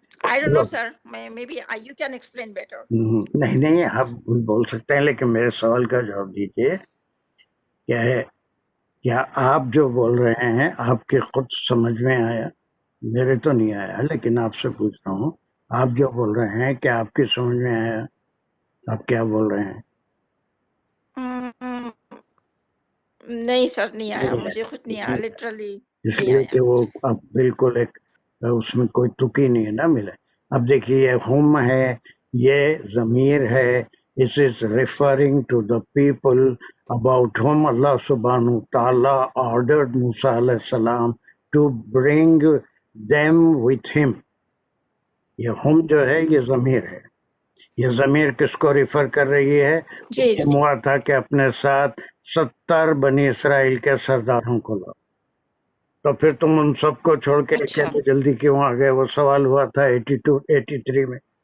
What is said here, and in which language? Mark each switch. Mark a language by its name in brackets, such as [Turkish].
[English] I don't know sir, maybe you can explain better. [Urdu] نہیں آپ بول سکتے ہیں، لیکن میرے سوال کا جواب دیجیے. کیا ہے کیا آپ جو بول رہے ہیں آپ کی خود سمجھ میں آیا؟ میرے تو نہیں آیا، لیکن آپ سے پوچھتا ہوں آپ جو بول رہے ہیں کیا آپ کی سمجھ میں آیا؟ آپ کیا بول رہے ہیں؟ نہیں سر نہیں آیا، مجھے خود نہیں آیا لٹرلی. اس لیے کہ وہ اب بالکل ایک اس میں کوئی تکی نہیں ہے نا ملے. اب دیکھیے یہ ہم ہے، یہ ضمیر ہے. [English] This is referring to the people about whom Allah subhanahu wa ta'ala ordered Musa alayhi salam to bring them with him. [Urdu] یہ ہم جو ہے یہ ضمیر ہے. یہ ضمیر کس کو ریفر کر رہی ہے؟ ہوا تھا کہ اپنے ساتھ 70 بنی اسرائیل کے سرداروں کو لاؤ. تو پھر تم ان سب کو چھوڑ کے جلدی کیوں آ گئے؟ وہ سوال ہوا تھا 82-83 میں.